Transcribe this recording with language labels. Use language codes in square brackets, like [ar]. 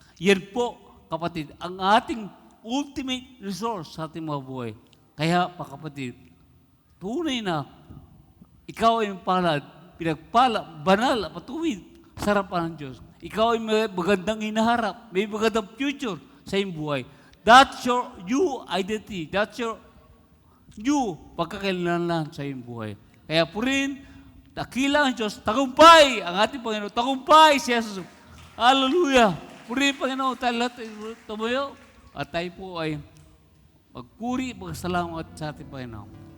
[tl] Yan po, kapatid, ang ating ultimate resource sa ating mga buhay. Kaya, kapatid, tunay na ikaw ay pinagpala, banal, patuwid sa harapan ng Diyos. Ikaw ay may magandang hinaharap, may magandang future sa iyong buhay. [en] That's your new identity. That's your new [tl] pagkakalanlan sa iyong buhay. Kaya po rin, dakila ang Diyos, tagumpay ang ating Panginoon, tagumpay si Jesus. Hallelujah! Puri Panginoon, tayo lahat tumayo at tayo po ay magpuri, magsalamat sa ating Panginoon.